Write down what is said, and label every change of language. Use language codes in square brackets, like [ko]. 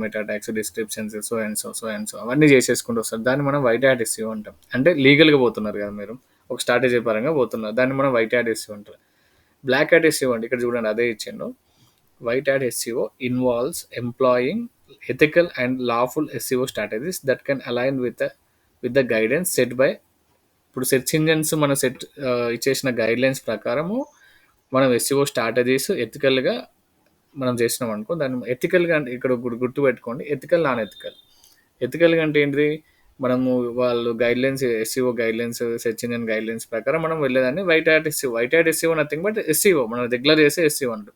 [te] Meta tax, descriptions, so and so అవన్నీ చేసేసుకుంటూ వస్తారు. దాన్ని మనం వైట్ యాడ్ ఎస్సీఓ అంటాం. అంటే లీగల్గా పోతున్నారు కదా మీరు, ఒక స్ట్రాటజీ పరంగా పోతున్నారు, దాన్ని మనం వైట్ యాడ్ ఎస్సీఓ అంటారు. బ్లాక్ యాడ్ ఎస్సీఓ అంటే ఇక్కడ చూడండి అదే ఇచ్చిండు. [en] White hat SEO involves employing ethical and lawful SEO strategies that can align with the guidance set by. [te] ఇప్పుడు సెర్చ్ ఇంజన్స్ మన ఇచ్చేసిన గైడ్లైన్స్ ప్రకారము మనం ఎస్సీఓ స్ట్రాటజీస్ ఎథికల్గా మనం చేసినాం అనుకో, దాన్ని ఎథికల్గా అంటే ఇక్కడ గుర్తుపెట్టుకోండి, ఎథికల్ నాన్ ఎథికల్. ఎథికల్గా అంటే ఏంటిది, మనము వాళ్ళు guidelines, SCO guidelines, search engine guidelines ప్రకారం మనం వెళ్ళేదాన్ని white hat SCO [en] nothing but [te] SCO మనం రెగ్యులర్ చేసే ఎస్సీఓ అంటే.